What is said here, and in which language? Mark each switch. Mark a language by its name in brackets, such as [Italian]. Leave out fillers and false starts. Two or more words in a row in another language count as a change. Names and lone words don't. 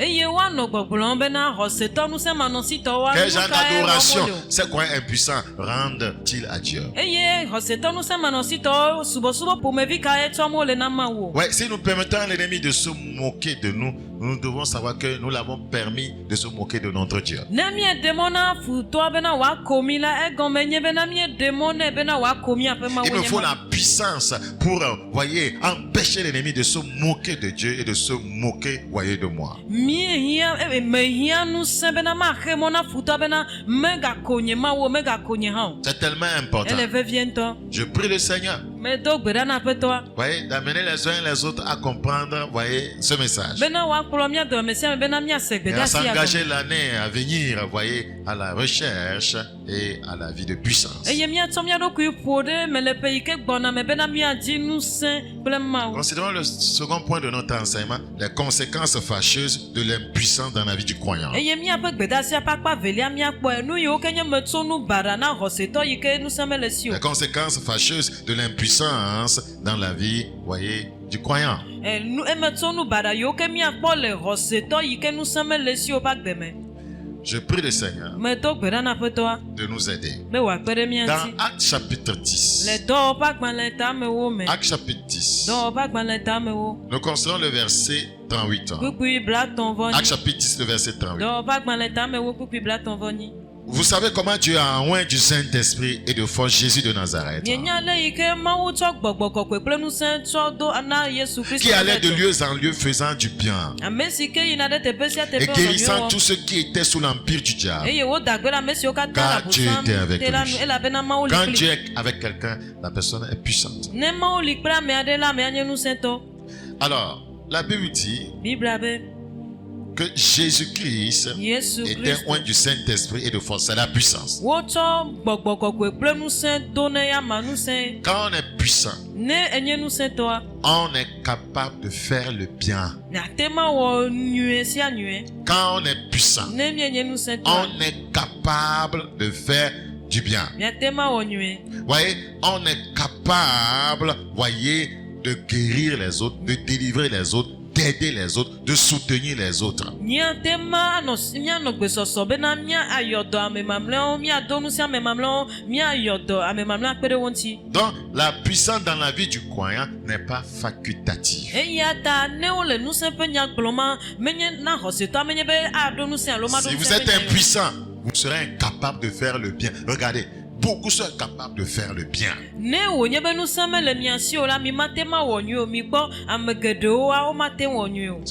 [Ewe] eye woanɔ gbɔgblɔm bena xɔsetɔ nusẽmanɔsitɔwoa [French] Quel genre d'adoration ces croyants impuissants rendent-ils à Dieu? [Ewe] eye xɔsetɔ nusẽmanɔsitɔwo subɔsubɔ ƒomevi kae tsɔm wole na Mawu. [French] Ouais, si nous permettons à l'ennemi de se moquer de nous, nous devons savoir que nous l'avons permis de se moquer de notre Dieu. [Ewe] Ne miede mɔ na futɔa bena wòako mi la egɔme nye bena miede mɔ nɛ bena wòako mi aƒe Mawu [French] Il me [Ewe] nye [French] faut [Ewe] ma. [French] la puissance pour, voyez, empêcher l'ennemi de se moquer de Dieu et de se moquer, voyez, de moi. [Ewe] Mehia nusẽ bena maxe mɔ na futɔa bena megako nye Mawu megako nye hã o. [French] C'est tellement important. [Ewe] Ele vevie ŋutɔ. [French] Je prie le Seigneur, [Ewe] Medo gbe ɖa na Aƒetɔa [French] voyez, d'amener les uns et les autres à comprendre, voyez, ce message. [Ewe] bena wòakplɔ mía dɔme sia me bena míase [French] Et [Ewe] gbe [French] à [Ewe] ɖa sia [French] s'engager [Ewe] gɔme. [French] l'année à venir, voyez, à la recherche et à la vie de puissance. [Ewe] Eye míatsɔ mía ɖokui ƒo ɖe me le ƒe yi ke gbɔna me bena míadzi nusẽ kple Mawu. [French] Considérons le second point de notre enseignement, les conséquences fâcheuses de l'impuissance dans la vie du croyant. [Ewe] Eye míaƒe gbedasia ƒe akpa velia míakpɔe nu yiwo ke nye metsonu baɖa na xɔsetɔ yi ke nusẽ mele si o. [French] Les conséquences fâcheuses de l'impuissance dans la vie, voyez, du croyant. [Ewe] Emetsonu baɖa yiwo ke míakpɔ le xɔsetɔ yi ke nusẽ mele si o ƒe agbeme. [French] Je prie le Seigneur [Ewe] Medo gbe ɖa na Aƒetɔa [French] de nous aider. [Ewe] be wòakpe ɖe mía [French] Dans [Ewe] ŋuti. [French] Actes chapitre [Ewe] Le [French] 10, [Ewe] dɔwɔƒe agbalẽ tamewo me. [French] Actes chapitre 10, [Ewe] Dɔwɔƒe agbalẽ tamewo. [French] nous considérons le verset 38. [Ewe] Kpukpui blatɔ̃-vɔ-nyi. [French] Actes chapitre 10, le verset 38. [Ewe] Dɔwɔƒe agbalẽ tamewo kpukpui blatɔ̃-vɔ-nyi. [French] Vous savez comment Dieu a oint du Saint-Esprit et de force Jésus de Nazareth, [Ewe] Mienya le yi ke Mawu tsɔ gbɔgbɔ kɔkɔe kple ŋusẽ tsɔ do na Yesu Kristo. [French] qui allait de lieu en lieu faisant du bien [Ewe] Ame si ke yina ɖe teƒe sia [French] et [Ewe] teƒe wɔ [French] guérissant [Ewe] nyuiwo. [French] tous ceux qui étaient sous l'empire du diable. [Ewe] Eye woda gbe ɖe ame siwo katã [French] Car [Ewe] le [French] Dieu était avec [Ewe] abosam te la [French] lui. [Ewe] nu elabena Mawu li [French] Quand [Ewe] kpli. [French] Dieu est avec quelqu'un, la personne est puissante. [Ewe] Ne Mawu li kple ame aɖe la amea nye ŋusẽtɔ. [French] Alors, la Bible dit [Ewe] Biblia be [French] que Jésus-Christ [Ewe] Yesu [French] était [Ewe] Kristo [French] oint du Saint-Esprit et de force. C'est la puissance. [Ewe] wotsɔ gbɔgbɔ kɔkɔe kple ŋusẽ do ne ya ma ŋusẽ. [French] Quand on est puissant, [Ewe] Ne enye ŋusẽtɔa [French] on est capable de faire le bien. [Ewe] miate ma wɔ nyuie sia nyuie. [French] Quand on est puissant, [Ewe] Ne mienye ŋusẽtɔa [French] on est capable de faire du bien. [Ewe] miate ma wɔ nyuie. [French] Voyez, on est capable, voyez, de guérir les autres, de délivrer les autres, d'aider les autres, de soutenir les autres. [Ewe] Míate ma mianɔ gbesɔsɔ bena míayɔ dɔ ame mamlɛawo, míado nu sia ame mamlɛawo, míayɔ dɔ ame mamlɛa kpe ɖe wo ŋuti. [French] Donc, la puissance dans la vie du croyant n'est pas facultative. [Ewe] Eya ta ne wole ŋusẽ ƒe nya gblɔm ma menye na xɔsetɔa menye be aɖo ŋusẽ alo maɖo [French] Si vous [Ewe] ŋusẽ [French] êtes [Ewe] ƒe nya. [French] impuissant, vous serez incapable de faire le bien. Regardez, beaucoup sont capables de faire le bien. [Ewe] Ne wònye be ŋusẽ mele mia si o la mi mate ma wɔ nyuie o, mi gbɔ ame geɖewoa womate wɔ nyuie o.